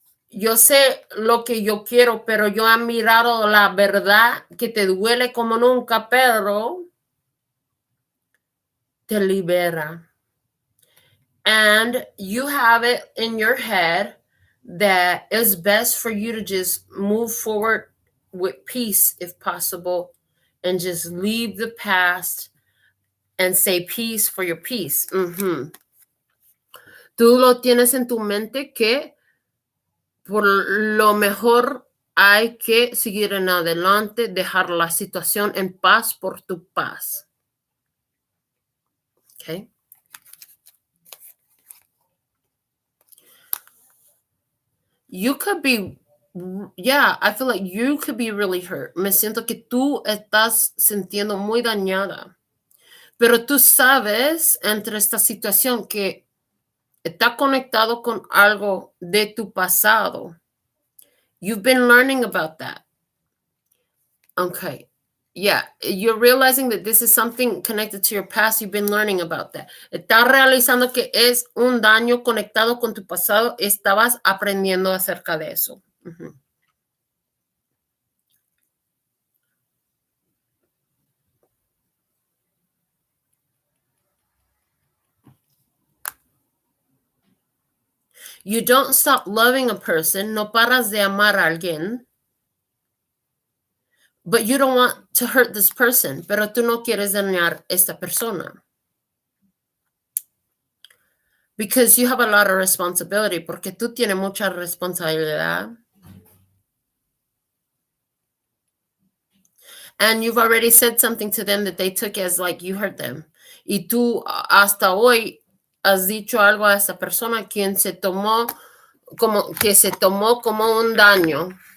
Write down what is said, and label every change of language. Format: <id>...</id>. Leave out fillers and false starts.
<es>Yo sé lo que yo quiero, pero yo he mirado la verdad que te duele como nunca, pero te libera.</es> <en>And you have it in your head that it's best for you to just move forward with peace if possible and just leave the past and say peace for your peace.</en> <es>Tú lo tienes en tu mente que por lo mejor hay que seguir en adelante, dejar la situación en paz por tu paz.</es> <en>Okay. You could be, yeah, I feel like you could be really hurt.</en> <es>Me siento que tú estás sintiendo muy dañada. Pero tú sabes entre esta situación que está conectado con algo de tu pasado.</es> <en>You've been learning about that. Okay. Yeah, you're realizing that this is something connected to your past. You've been learning about that.</en> <es>Estás realizando que es un daño conectado con tu pasado. Estabas aprendiendo acerca de eso.</es> <en>You don't stop loving a person.</en> <es>No paras de amar a alguien.</es> <en>But you don't want to hurt this person.</en> <es>Pero tú no quieres dañar esta persona.</es> <en>Because you have a lot of responsibility.</en> <es>Porque tú tienes mucha responsabilidad.</es> <en>And you've already said something to them that they took as like you hurt them.</en> <es>Y tú hasta hoy has dicho algo a esa persona quien se tomó como un daño.</es>